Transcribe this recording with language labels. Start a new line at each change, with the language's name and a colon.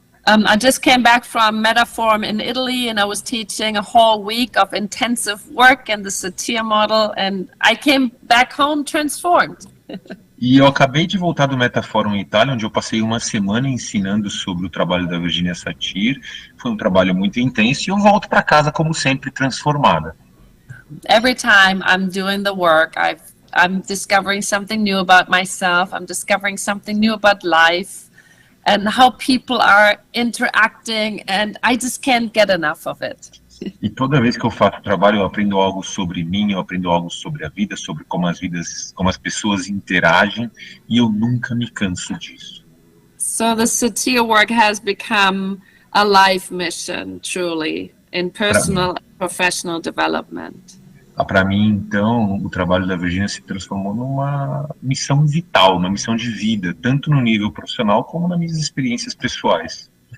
English: I just came back from Metaforum in Italy, and I was teaching a whole week of intensive work in the Satir model, and I came back home transformed.
Portuguese: E eu acabei de voltar do Metaforum em Itália, onde eu passei uma semana ensinando sobre o trabalho da Virginia Satir. Foi um trabalho muito intenso e eu volto para casa, como sempre, transformada.
English: Every time I'm doing the work, I'm discovering something new about myself. I'm discovering something new about life and how people are interacting, and I just can't get enough of it.
Portuguese: E toda vez que eu faço o trabalho, eu aprendo algo sobre mim, eu aprendo algo sobre a vida, sobre como as pessoas interagem, e eu nunca me canso disso.
English: So the Satir work has become a life mission, truly, in personal and professional development.
Portuguese: Para mim, então, o trabalho da Virginia se transformou numa missão vital, uma missão de vida, tanto no nível profissional como nas minhas experiências pessoais.